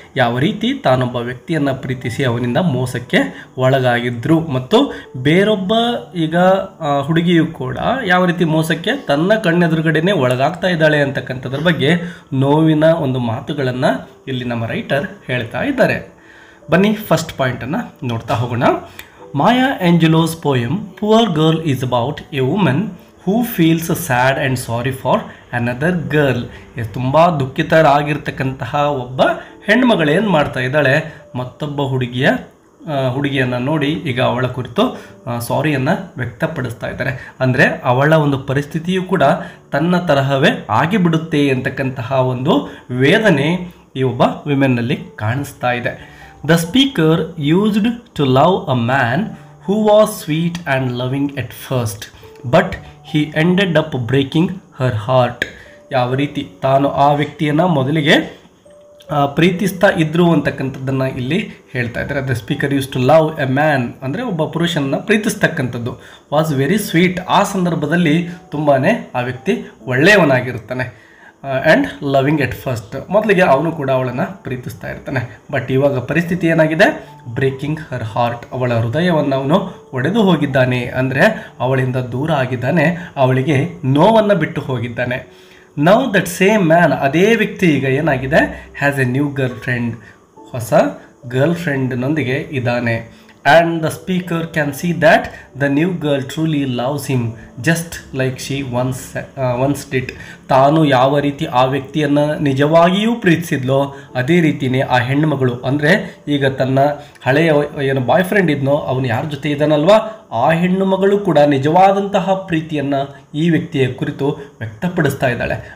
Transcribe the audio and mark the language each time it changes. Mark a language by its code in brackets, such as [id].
[kn] ಯಾವ ರೀತಿ ತಾನೊಬ್ಬ ವ್ಯಕ್ತಿಯನ್ನು ಪ್ರೀತಿಸಿ ಅವನಿಂದ ಮೋಸಕ್ಕೆ ಒಳಗಾಗಿದ್ರು ಮತ್ತು ಬೇರೊಬ್ಬ ಈಗ ಹುಡುಗಿಯು ಕೂಡ ಯಾವ ರೀತಿ ಮೋಸಕ್ಕೆ ತನ್ನ ಕಣ್ಣೆದುರುಗಡೆನೆ ಒಳಗಾಗ್ತಾ ಇದ್ದಾಳೆ ಅಂತಕ್ಕಂಥದ್ರ ಬಗ್ಗೆ ನೋವಿನ ಒಂದು ಮಾತುಗಳನ್ನು ಇಲ್ಲಿ ನಮ್ಮ ರೈಟರ್ ಹೇಳ್ತಾ ಇದ್ದಾರೆ. ಬನ್ನಿ ಫಸ್ಟ್ ಪಾಯಿಂಟನ್ನು ನೋಡ್ತಾ ಹೋಗೋಣ. [en] Maya Angelou's poem Poor Girl is about a woman who feels sad and sorry for another girl. [kn] ತುಂಬ ದುಃಖಿತರಾಗಿರ್ತಕ್ಕಂತಹ ಒಬ್ಬ ಹೆಣ್ಮಗಳೇನು ಮಾಡ್ತಾ ಇದ್ದಾಳೆ, ಮತ್ತೊಬ್ಬ ಹುಡುಗಿಯನ್ನು ನೋಡಿ ಈಗ ಅವಳ ಕುರಿತು ಸಾರಿಯನ್ನು ವ್ಯಕ್ತಪಡಿಸ್ತಾ ಇದ್ದಾರೆ. ಅಂದರೆ ಅವಳ ಒಂದು ಪರಿಸ್ಥಿತಿಯು ಕೂಡ ತನ್ನ ತರಹವೇ ಆಗಿಬಿಡುತ್ತೆ ಅಂತಕ್ಕಂತಹ ಒಂದು ವೇದನೆ ಈ ಒಬ್ಬ ವಿಮೆನ್ನಲ್ಲಿ ಕಾಣಿಸ್ತಾ ಇದೆ. [en] The speaker used to love a man who was sweet and loving at first, but he ended up breaking her heart. [kn] ಯಾವ ರೀತಿ ತಾನು ಆ ವ್ಯಕ್ತಿಯನ್ನು ಮೊದಲಿಗೆ ಪ್ರೀತಿಸ್ತಾ ಇದ್ರು ಅಂತಕ್ಕಂಥದ್ದನ್ನು ಇಲ್ಲಿ ಹೇಳ್ತಾ ಇದ್ದಾರೆ. [en] the speaker used to love a man [kn] ಅಂದರೆ ಒಬ್ಬ ಪುರುಷನನ್ನು ಪ್ರೀತಿಸ್ತಕ್ಕಂಥದ್ದು. [en] was very sweet, [kn] ಆ ಸಂದರ್ಭದಲ್ಲಿ ತುಂಬಾ ಆ ವ್ಯಕ್ತಿ ಒಳ್ಳೆಯವನಾಗಿರುತ್ತಾನೆ. [en] and loving at first, [kn] ಮೊದಲಿಗೆ ಅವನು ಕೂಡ ಅವಳನ್ನು ಪ್ರೀತಿಸ್ತಾ ಇರ್ತಾನೆ. ಬಟ್ ಇವಾಗ ಪರಿಸ್ಥಿತಿ ಏನಾಗಿದೆ, [en] breaking her heart, [kn] ಅವಳ ಹೃದಯವನ್ನು ಅವನು ಒಡೆದು ಹೋಗಿದ್ದಾನೆ. ಅಂದರೆ ಅವಳಿಂದ ದೂರ ಆಗಿದ್ದಾನೆ, ಅವಳಿಗೆ ನೋವನ್ನು ಬಿಟ್ಟು ಹೋಗಿದ್ದಾನೆ. [en] now that same man, [kn] ಅದೇ ವ್ಯಕ್ತಿ ಈಗ ಏನಾಗಿದೆ, [en] has a new girlfriend, [kn] ಹೊಸ ಗರ್ಲ್ ಫ್ರೆಂಡ್ನೊಂದಿಗೆ ಇದ್ದಾನೆ. [en] And the speaker can see that the new girl truly loves him just like she once did. [kn] ತಾನು ಯಾವ ರೀತಿ ಆ ವ್ಯಕ್ತಿಯನ್ನು ನಿಜವಾಗಿಯೂ ಪ್ರೀತಿಸಿದ್ಲೋ ಅದೇ ರೀತಿಯೇ ಆ ಹೆಣ್ಣುಮಗಳು, ಅಂದರೆ ಈಗ ತನ್ನ ಹಳೆಯ ಏನು ಬಾಯ್ ಫ್ರೆಂಡ್ ಇದ್ನೋ ಅವನು ಯಾರ ಜೊತೆ ಇದ್ದಾನಲ್ವಾ, ಆ ಹೆಣ್ಣು ಮಗಳು ಕೂಡ ನಿಜವಾದಂತಹ ಪ್ರೀತಿಯನ್ನು ಈ ವ್ಯಕ್ತಿಯ ಕುರಿತು ವ್ಯಕ್ತಪಡಿಸ್ತಾ ಇದ್ದಾಳೆ.